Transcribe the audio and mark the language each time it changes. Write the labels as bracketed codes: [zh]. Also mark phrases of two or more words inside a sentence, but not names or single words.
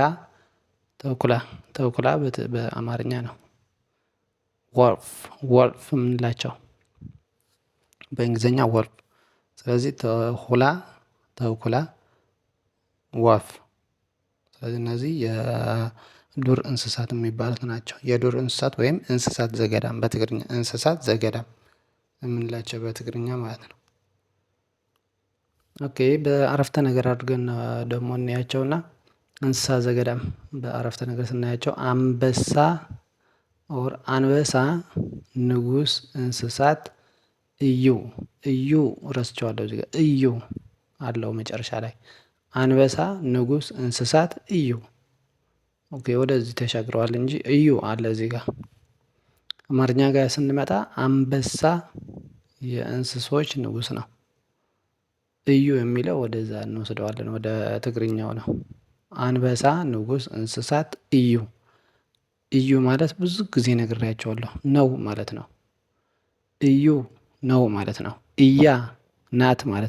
[am] ተኩላ፣ ተኩላ በአማርኛ ነው። ወልፍ፣ ወልፍ የምንላቸው በእንግሊዝኛ ወልፍ። ስለዚህ ተኩላ፣ ተኩላ፣ ወፍ። ስለዚህ እነዚህ የዱር እንስሳት የሚባሉት ናቸው። የዱር እንስሳት ወይም [ti] እንስሳት ዘገዳም [am] በትግርኛ፣ [ti] እንስሳት ዘገዳም [am] የምንላቸው በትግርኛ ማለት ነው። ኦኬ፣ በአረፍተ ነገር አድርገን ደግሞ እናያቸውና [ti] እንስሳ ዘገዳም [am] በአረፍተ ነገር ስናያቸው አንበሳ ኦር [ti] አንበሳ ንጉስ እንስሳት እዩ። [am] እዩ ረስቸዋለሁ እዚህ ጋር እዩ አለው መጨረሻ ላይ። [ti] አንበሳ ንጉስ እንስሳት እዩ። [am] ኦኬ፣ ወደዚህ ተሻግረዋል እንጂ እዩ አለ እዚህ ጋር። አማርኛ ጋር ስንመጣ አንበሳ የእንስሶች ንጉስ ነው። እዩ የሚለው ወደዛ እንወስደዋለን፣ ወደ ትግርኛው ነው። [ti] አንበሳ ንጉስ እንስሳት እዩ። [am] እዩ ማለት ብዙ ጊዜ ነግሬያቸዋለሁ፣ ነው ማለት ነው። እዩ ነው ማለት ነው። እያ ናት ማለት